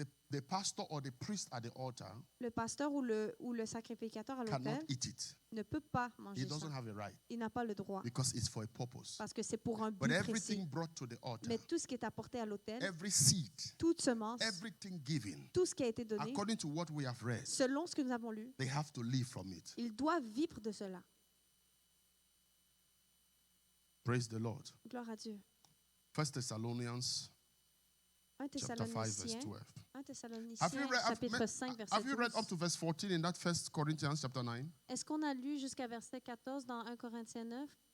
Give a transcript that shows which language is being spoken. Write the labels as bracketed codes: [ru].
[en] the pastor or the priest at the altar [fr] le pasteur ou le sacrificateur à [en] cannot [fr] l'autel [en] eat it. [fr] ne peut pas [en] He [fr] manger [en] doesn't [fr] ça. [en] have a right [fr] Il n'a pas le droit [en] because it's for a purpose. [fr] parce que c'est pour un [en] But but everything [fr] précis. [en] brought to the altar, [fr] Mais tout ce qui est apporté à l'autel, [en] every seed, [fr] toute semence, [en] everything given, [fr] tout ce qui a été donné, [en] according to what we have read, [fr] selon ce que nous avons lu, [en] they have to live from it. [fr] il doit vivre de cela. [en] Praise the Lord. [fr] Gloire à Dieu. [en] 1 Thessalonians 1 chapter 5 verse [fr] Thessaloniciens, 12. 1 [en] Have you [fr] Thessaloniciens, [en] read, [fr] chapitre 5, verset [en] have you read [fr] 12. [en] up to verse 14 in that 1 Corinthians chapter 9? [fr] Est-ce qu'on a lu jusqu'à verset 14 dans 1 Corinthiens 9?